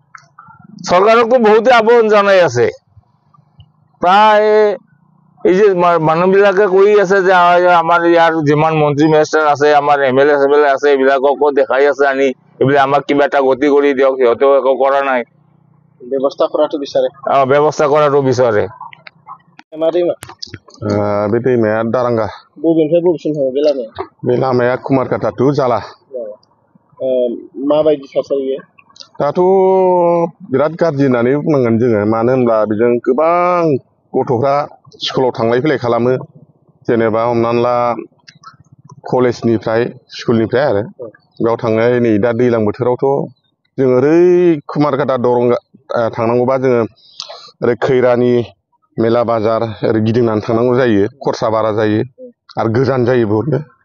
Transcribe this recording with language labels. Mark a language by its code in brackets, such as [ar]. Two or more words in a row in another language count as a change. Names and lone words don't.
[as] চৰকাৰকো বহুতে আহ্বান জনাই আছে প্ৰায় এই যে মানুহবিলাকে কৈ আছে যে আমাৰ ইয়াৰ যিমান মন্ত্ৰী মিনিষ্টাৰ আছে আমাৰ MLA চেমএলএ আছে এইবিলাককো দেখাই আছে আনি এইবিলাক আমাক কিবা এটা গতি কৰি দিয়ক সিহঁতেও একো কৰা নাই ব্যৱস্থা কৰাটো বিচাৰে ব্যৱস্থা কৰাটো বিচাৰে [brx] बे दैमाया दारांगा बबेनिफ्राय बबेसिम थाङो बे लामाया कुमारकाटा टु जाला माबायदि थासारि दाथ' बिराद गाज्रि होननानै बुंनांगोन जोङो मानो होनब्ला बेजों गोबां गथ'फ्रा स्कुलाव थांलाय फैलाय खालामो जेनेबा हमनानै ला कलेजनिफ्राय स्कुलनिफ्राय आरो बेयाव थांनाय नै दा दैज्लां बोथोरावथ' जों ओरै कुमारकाटा दरंगा थांनांगौबा जोङो ओरै खैरानि मेला बाजार ओरै गिदिंनानै थांनांगौ जायो खरसा बारा जायो आरो गोजान जायो बहुतनो